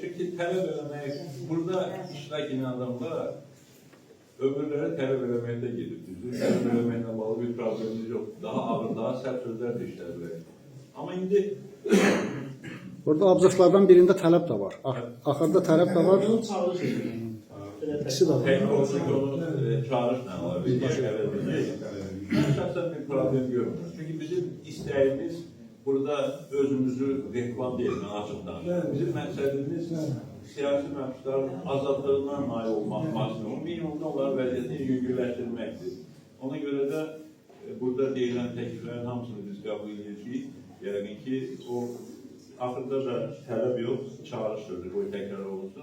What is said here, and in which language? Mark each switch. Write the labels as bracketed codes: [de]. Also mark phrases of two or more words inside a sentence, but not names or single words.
[az] Çünki tələb eləmək, burada iştirak edən adamlar ömürlərə tələb eləməkdə gedib. Tələb eləməklə bağlı bir problemimiz yox. Daha ağır, daha sərt sözlər də işlədir. Amma indi Burada abzaslardan birində tələb də var. Axırda tələb də var. Bunu çağırış edir. İkisi də var. [tr] teknolojik onu çağrışla alabilir. Ben şahsen bir problem görmüyorum. Çünkü bizim isteğimiz burada özümüzü reklam değil, açıktan. [az] Bizim məqsədimiz siyasi məhbusların azadlığına nail olmaq maksimum, minimumda onların vəziyyətini yüngülləşdirməkdir. Ona görə də burada deyilən təkliflərin hamısını biz qəbul edirik. Yəni ki, o axırda da tələb yox, çağırış sözü, bu təkrar olunsun.